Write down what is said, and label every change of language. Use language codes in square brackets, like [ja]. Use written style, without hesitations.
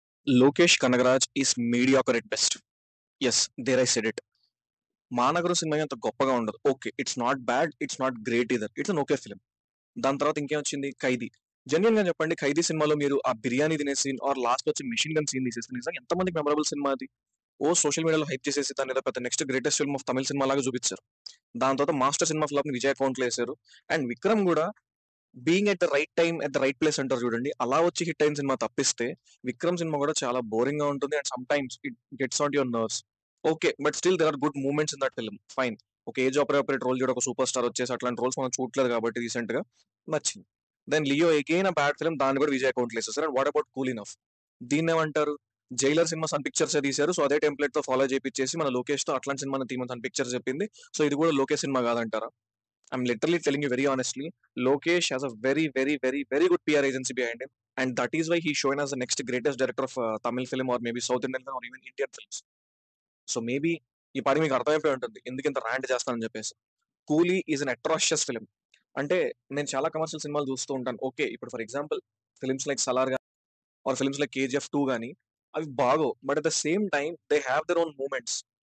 [en] Lokesh Kanagaraj is mediocre at best. Yes, there I said it. [te] Maanagaram cinema అంత గొప్పగా ఉండదు. [en] Okay, it's not bad, it's not great either, it's an okay film. [te] దాని తర్వాత ఇంకేమొచ్చింది, [en] Khaidi. [te] Genuine గా చెప్పండి, ఖైదీ సినిమాలో మీరు ఆ బిర్యానీ తినే సీన్ ఆర్ లాస్ట్ వచ్చి మిషన్ గన్ సీన్ తీసేస్తే నిజంగా ఎంతమందికి మెమరబుల్ సినిమా అది. ఓ సోషల్ మీడియాలో హైప్ చేసేసి దాని ఏదో పెద్ద next greatest film of Tamil cinema లాగా చూపించారు. దాని తర్వాత మాస్టర్ సినిమా ఫ్లాప్ ని విజయ్ అకౌంట్ లో వేశారు. అండ్ విక్రమ్ కూడా [en] being at the right time at the right place [te] అంటారు చూడండి, అలా వచ్చి హిట్ అయిన సినిమా తప్పిస్తే విక్రమ్ సినిమా కూడా చాలా బోరింగ్ గా ఉంటుంది. [en] And sometimes it gets on your nerves. Okay, but still there are good moments in that film, fine. [te] ఒక ఏజ్ అప్రోప్రియట్ రోల్ చూడ, ఒక సూపర్ స్టార్ వచ్చేసి అట్లాంటి రోల్స్ మనం చూడలేదు కాబట్టి రీసెంట్ గా నచ్చింది. [en] then Leo again a bad film, [te] దాన్ని కూడా విజయ్ అకౌంట్ వేసేసారు. [en] and what about cool enough, [te] దీన్ని ఏమంటారు, జైలర్ సినిమా సన్ పిక్చర్స్ తీశారు, సో అదే టెంప్లెట్ తో ఫాలో చేపించేసి మన లోకేష్ తో అట్లాంటి సినిమా తీమని సన్ పిక్చర్స్ చెప్పింది. సో ఇది కూడా లోకేష్ సినిమా కాదంటారా? [en] I'm literally telling you very honestly, Lokesh has a very, very, very, very good PR agency behind him, and that is why he's shown as the next greatest director of Tamil film or maybe South Indian film or even Indian films. [te] So maybe ఈ పాటి మీకు అర్థమైపోయి ఉంటుంది ఎందుకు ఇంత rant చేస్తానని చెప్పేసి. [en] Coolie is an atrocious film. [te] అంటే నేను చాలా కమర్షియల్ సినిమాలు చూస్తూ ఉంటాను. [en] Okay, ఇప్పుడు for example films like Salaar గానీ or films like KGF 2 కానీ అవి బాగో, but at the same time they have their own moments.